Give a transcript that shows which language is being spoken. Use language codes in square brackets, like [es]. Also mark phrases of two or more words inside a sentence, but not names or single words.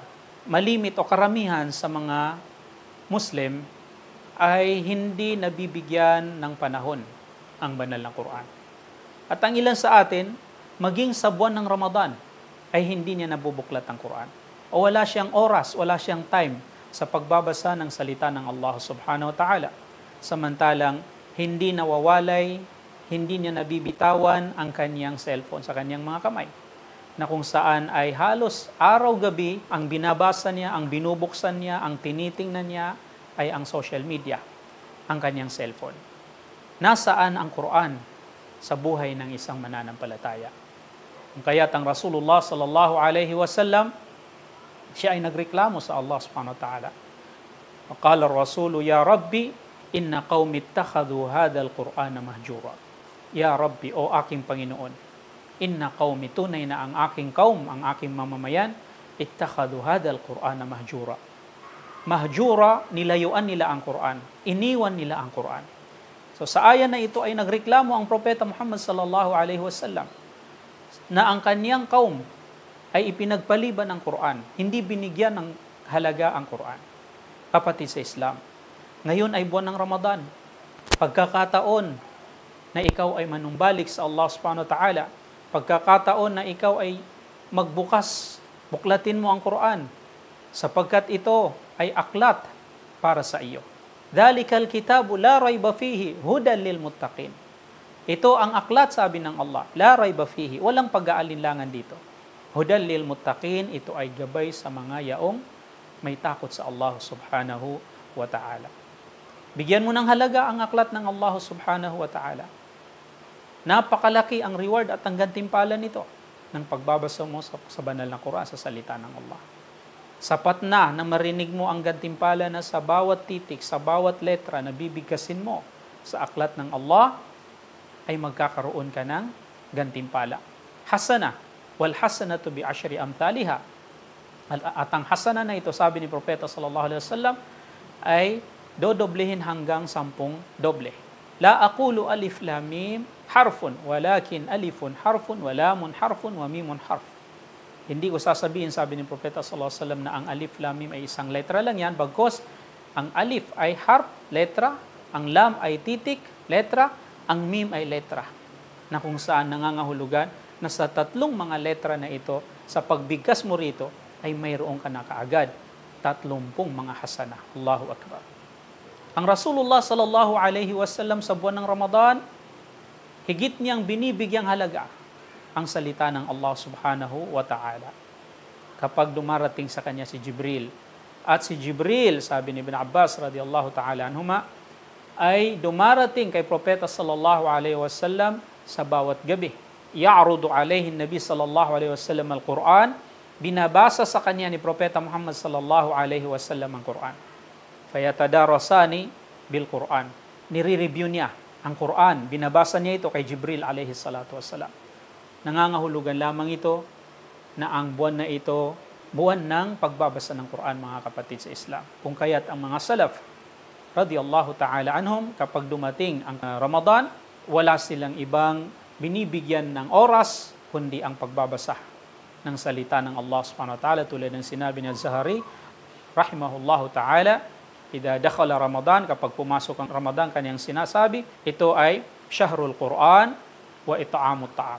[tl] Malimit o karamihan sa mga Muslim ay hindi nabibigyan ng panahon ang banal na Quran. At ang ilan sa atin, maging sa buwan ng Ramadan, ay hindi niya nabubuklat ang Quran. O wala siyang oras, wala siyang time sa pagbabasa ng salita ng [ar] الله سبحانه وتعالى. [tl] Samantalang hindi nawawalay, hindi niya nabibitawan ang kanyang cellphone sa kanyang mga kamay. Na kung saan ay halos araw-gabi ang binabasa niya, ang binubuksan niya, ang tinitingnan niya ay ang social media, ang kanyang cellphone. Nasaan ang Quran sa buhay ng isang mananampalataya? Kaya't ang Rasulullah [ar] صلى الله عليه وسلم, [tl] siya ay nagreklamo sa [ar] الله سبحانه وتعالى. قال الرسول يا رب إن قومي اتخذوا هذا القرآن مهجورا. يا رب, [tl] o aking Panginoon, [ar] إن قومي, [tl] tunay na ang aking kaum, ang aking mamamayan, [ar] اتخذوا هذا القرآن مهجورا. [tl] Mahjura, nilayuan nila ang Quran. Iniwan nila ang Quran. So sa aya na ito ay nagreklamo ang Propeta Muhammad [ar] صلى الله عليه وسلم [tl] na ang kanyang kaum ay ipinagpaliban ng Quran. Hindi binigyan ng halaga ang Quran. Kapatid sa Islam, ngayon ay buwan ng Ramadan. Pagkakataon na ikaw ay manumbalik sa [ar] الله سبحانه وتعالى. [tl] Pagkakataon na ikaw ay magbukas, buklatin mo ang Quran, sapagkat ito ay aklat para sa iyo. [ar] ذلك الكتاب لا ريب فيه هدى للمتقين. [tl] Ito ang aklat, sabi ng Allah, [ar] لا ريب فيه, [tl] walang pag-aalinlangan dito. [ar] هدى للمتقين, [tl] ito ay gabay sa mga yaong may takot sa [ar] الله سبحانه وتعالى. [tl] Bigyan mo ng halaga ang aklat ng [ar] الله سبحانه وتعالى. [tl] Napakalaki ang reward at ang gantimpala nito ng pagbabasa mo sa banal na Quran, sa salita ng Allah. Sapat na marinig mo ang gantimpala na sa bawat titik, sa bawat letra na bibigkasin mo sa aklat ng Allah, ay magkakaroon ka ng gantimpala. [ar] حسنة والحسنة بعشر أمثالها. [tl] At ang hasana na ito, sabi ni Propeta [ar] صلى الله عليه وسلم, [tl] ay dodoblehin hanggang 10 doble. [ar] لا أقول الم حرف ولكن ألف حرف ولام حرف وميم حرف. [tl] Hindi ko sasabihin, sabi ni Propeta [ar] صلى الله عليه وسلم, [tl] na ang [ar] ألف لام ميم [tl] ay isang letra lang yan, bagkos ang alif ay harf, letra, ang lam ay titik, letra, ang mim ay letra, na kung saan nangangahulugan na sa tatlong mga letra na ito, sa pagbigkas mo rito, ay mayroon ka na kaagad 30 mga hasana. [ar] الله أكبر. [tl] Ang Rasulullah [ar] صلى الله عليه وسلم [tl] sa buwan ng Ramadan, higit niyang binibigyang halaga ang salita ng [ar] الله سبحانه وتعالى. [tl] Kapag dumarating sa kanya si Jibril, at si Jibril, sabi ni Ibn Abbas [ar] رضي الله تعالى عنهما, [tl] ay dumarating kay Propeta [ar] صلى الله عليه وسلم [tl] sa bawat gabi. [ar] يعرض عليه النبي صلى الله عليه وسلم القرآن, [tl] binabasa sa kanya ni Propeta Muhammad [ar] صلى الله عليه وسلم [tl] ang Quran. [ar] فيتدارسان بالقرآن. [tl] Nire-review niya ang Quran, binabasa niya ito kay Jibril [ar] عليه الصلاة والسلام. [tl] Nangangahulugan lamang ito na ang buwan na ito, buwan ng pagbabasa ng Quran, mga kapatid sa Islam. Kung kaya't ang mga salaf [ar] رضي الله تعالى عنهم, [tl] kapag dumating ang Ramadan, wala silang ibang binibigyan ng oras kundi ang pagbabasa ng salita ng [ar] الله سبحانه وتعالى, [tl] tulad ng sinabi ni Az-Zahari [ar] رحمه الله تعالى, إذا دخل رمضان, [tl] kapag pumasok ang Ramadan, kanyang sinasabi, ito ay [ar] شهر القرآن وإطعام الطعام.